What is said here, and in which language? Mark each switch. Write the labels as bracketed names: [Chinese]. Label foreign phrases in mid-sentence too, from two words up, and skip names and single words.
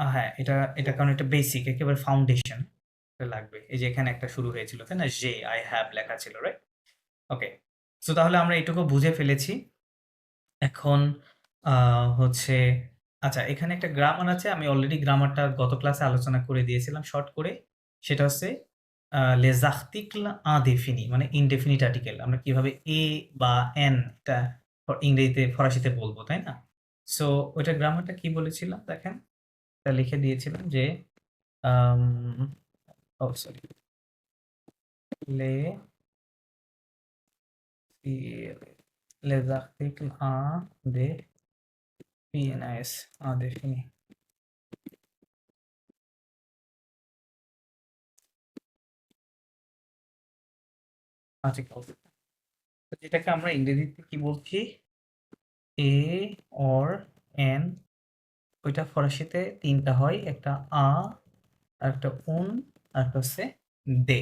[Bangla] হ্যাঁ, এটা কারণ এটা বেসিক, একেবারে ফাউন্ডেশন লাগবে। এই যে এখানে একটা শুরু হয়েছিল, তাই না, যে [English] I have [Bangla] লেখা ছিল, রাইট? ওকে, সো তাহলে আমরা এটুকু বুঝে ফেলেছি। এখন হচ্ছে, আচ্ছা, এখানে একটা গ্রামার আছে, আমি অলরেডি গ্রামারটা গত ক্লাসে আলোচনা করে দিয়েছিলাম শর্ট করে। [French] সেটা হচ্ছে les articles indéfinis, [Bangla] মানে [English] indefinite article [Bangla] আমরা কিভাবে এ বা এন টা ইংরেজিতে ফরাসিতে বলবো, তাই না? সো ওইটা গ্রামারটা কি বলেছিলাম দেখেন, এটা লিখে দিয়েছিলাম যে সরি, [French] les articles indéfinis. [Bangla] আর্টিকেল, যেটাকে আমরা ইংরেজিতে কি বলছি, [English] a or an, [Bangla] ওইটা ফরাসিতে তিনটা হয়, একটা আ, আর একটা উন, আর একটা হচ্ছে দে।